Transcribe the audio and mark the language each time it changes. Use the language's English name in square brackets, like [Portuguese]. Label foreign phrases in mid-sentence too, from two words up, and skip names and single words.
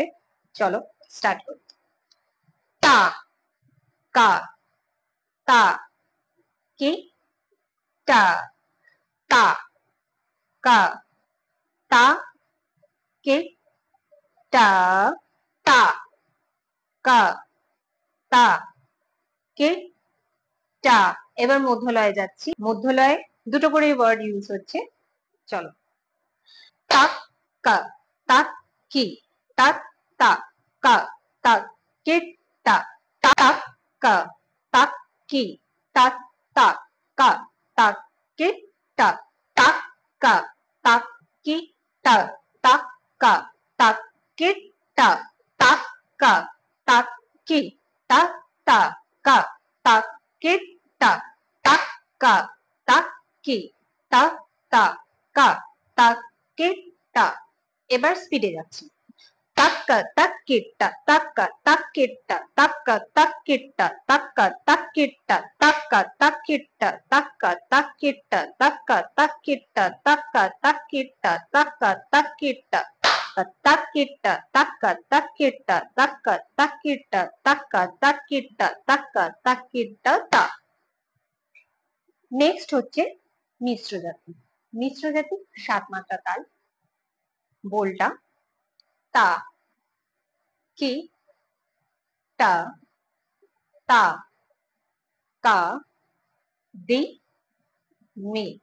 [Bangla] চলো স্টার্ট করি। তা, কা, তা, কি, টা, তা, কা, তা, কি, টা, তা, কা, তা, কি, টা। এবার মধ্যলয়ে যাচ্ছি। মধ্যলয়ে দুটো করে [English] word use [Bangla] হচ্ছে। চলো। তাক, কা, তাক, কি, তাক, তা, কা, তাক, কি, টা, তাক, কা, তাক, কি, তাক, তা, কা, তাক, কি, টা, তাক, কা, তাক, কি, টা, তাক, কা, তাক, কি, টা, তাক, কা, তাক, কি, টা, তা, কা, তাক, কি, টা, তাক, কা, তাক, কি, টা, তা, কা, তাকেটা। এবার স্পিডে যাচ্ছি। তাক্কা তাক্কেটা তাক্কা তাক্কেটা তাক্কা তাক্কেটা তাক্কা তাক্কেটা তাক্কা তাক্কেটা তাক্কা তাক্কেটা তাক্কা তাক্কেটা তাক্কা তাক্কেটা তাক্কা তাক্কেটা তাক্কেটা তাক্কা তাক্কেটা তাক্কা তাক্কেটা তাক্কা তাক্কেটা তাক্কা তাক্কেটা তা। নেক্সট হচ্ছে মিশ্র জাতি। মিশ্র জাতি 7 মাত্রা তাল। বোলটা তা কি টা তা কা দি মি।